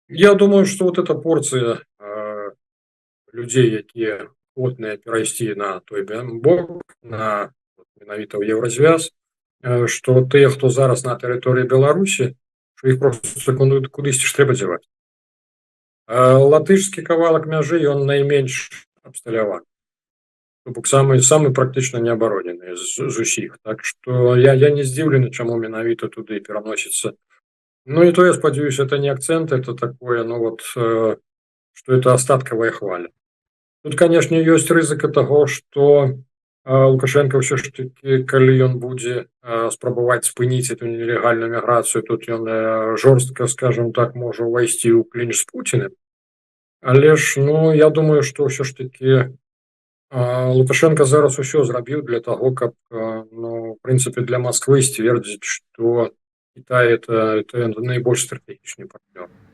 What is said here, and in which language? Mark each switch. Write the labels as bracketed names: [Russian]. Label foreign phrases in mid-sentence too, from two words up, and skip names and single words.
[Russian] Я думаю, что вот эта порция [Belarusian] людзей, якія годныя перайсці на той бок, на менавіта ў еўразвяз, што тыя, хто зараз на тэрыторыі Беларусі, што іх проста кудысьці ж трэба дзяваць. Латышскі кавалак мяжы ён найменш абсталяваны. То бок самы практычна неабаронены з усіх. Так што я не здзіўлены, чаму менавіта туды пераносіцца. Ну і то я спадзяюся, [Russian] это не акцент, это такое, ну вот, что это остатковая хваля. [Belarusian] Тут, канешне, ёсць рызыка таго, што Лукашенко ўсё ж такі, калі ён будзе спрабаваць спыніць эту нелегальную міграцыю, тут ён жорстка, скажем так, можа ўвайсці ў клінч з Пуціним. Але ж, ну, я думаю, што ўсё ж такі Лукашенко зараз усё зрабіў для таго, каб, ну, в прынцыпе, для Москвы сцвердзіць, што Кітай это наибольш стратэгічны партнёр.